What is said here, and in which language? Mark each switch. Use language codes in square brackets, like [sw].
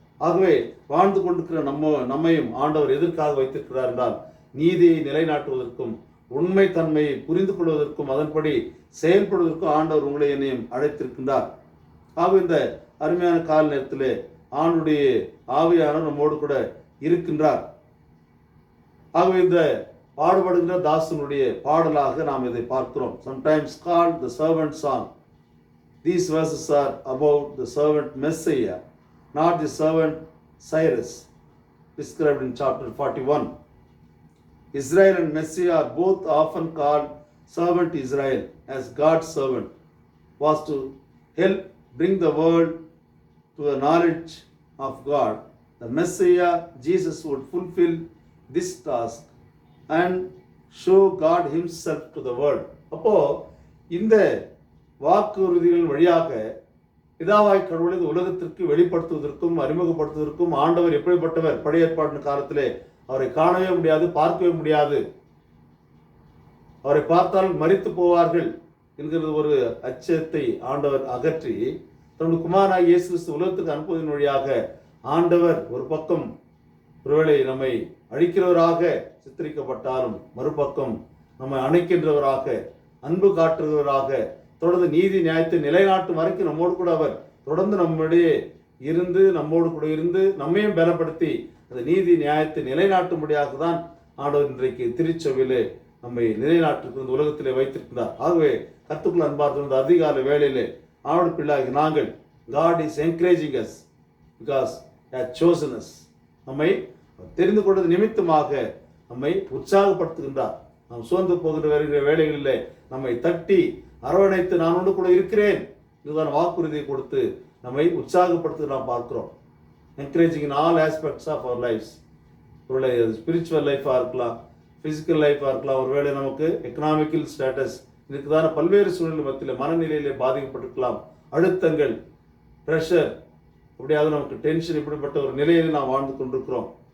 [ta] ஆகவே வாழ்ந்து கொண்டிருக்கிற நம்மையும் ஆண்டவர் எதற்காக வைத்திருக்கிறார் என்றால், நீதியை நிலைநாட்டுவதற்கும், உண்மை தன்மையை புரிந்து கொள்வதற்கும், அதன்படி செயல்படுவதற்கும் ஆண்டவர் உங்களை என்னையும் அழைத்திருக்கின்றார். ஆக இந்த அருமையான கால நேரத்திலே ஆண்டுடைய ஆவியானவர் நம்மோடு கூட இருக்கின்றார். ஆகவே இந்த பாடுபடுகின்ற தாசனுடைய பாடலாக நாம் இதை பார்க்கிறோம். [en] Sometimes called the servant song. These verses are about the servant Messiah, not the servant Cyrus, described in chapter 41. Israel and Messiah are both often called servant. Israel, as God's servant, was to help bring the world to a knowledge of God. The Messiah, Jesus, would fulfill this task and show God himself to the world. [ta] அப்போ இந்த வாக்குறுதிகள் வழியாக பிதாவாய் கடவுளை இந்த உலகத்திற்கு வெளிப்படுத்துவதற்கும் அறிமுகப்படுத்துவதற்கும் ஆண்டவர் எப்படிப்பட்டவர், பழைய ஏற்பாட்டின் காலத்திலே அவரை காணவே முடியாது, பார்க்கவே முடியாது, அவரை பார்த்தால் மரித்து போவார்கள் என்கிறது ஒரு அச்சத்தை ஆண்டவர் அகற்றி தன்னுடைய குமாரனாகிய இயேசு கிறிஸ்து உலகத்துக்கு அனுப்புவதன் வழியாக ஆண்டவர் ஒரு பக்கம் ஒருவேளை நம்மை அழிக்கிறவராக சித்தரிக்கப்பட்டாலும் மறுபக்கம் நம்மை அணைக்கின்றவராக, அன்பு காட்டுகிறவராக, தொடர்ந்து நீதி நியாயத்தை நிலைநாட்டும் வரைக்கும் நம்மோடு கூட அவர் தொடர்ந்து நம்முடைய இருந்து நம்மோடு கூட இருந்து நம்மையும் பலப்படுத்தி அந்த நீதி நியாயத்தை நிலைநாட்டும்படியாக தான் ஆண்டவர் இன்றைக்கு திருச்சபையிலே நம்மை நிலைநாட்டு இந்த உலகத்திலே வைத்திருக்கிறார். ஆகவே கர்த்தருக்குள் அன்பார்ந்த அதிகாலை வேளையிலே ஆண்டு பிள்ளாகி நாங்கள் [en] God is encouraging us because He has chosen us. [ta] நம்மை தெரிந்து கொண்டது நிமித்தமாக நம்மை உற்சாகப்படுத்துகின்றார். நாம் சோர்ந்து போகின்ற வருகிற வேளைகளிலே நம்மை தட்டி அரவணைத்து நான் ஒன்று கூட இருக்கிறேன் இதுதான் வாக்குறுதியை கொடுத்து நம்மை உற்சாகப்படுத்த நாம் பார்க்கிறோம். [en] Encouraging in all aspects of our lifes. [ta] ஒருவேளை ஸ்பிரிச்சுவல் லைஃபாக இருக்கலாம், ஃபிசிக்கல் லைஃபாக இருக்கலாம், ஒருவேளை நமக்கு எக்கனாமிக்கல் ஸ்டேட்டஸ் இதுக்குதான பல்வேறு சூழ்நிலை மத்தியில் மனநிலையிலே பாதிக்கப்பட்டிருக்கலாம், அழுத்தங்கள், ப்ரெஷர், அப்படியாவது நமக்கு டென்ஷன், இப்படிப்பட்ட ஒரு நிலையில் நாம் வாழ்ந்து கொண்டிருக்கிறோம்.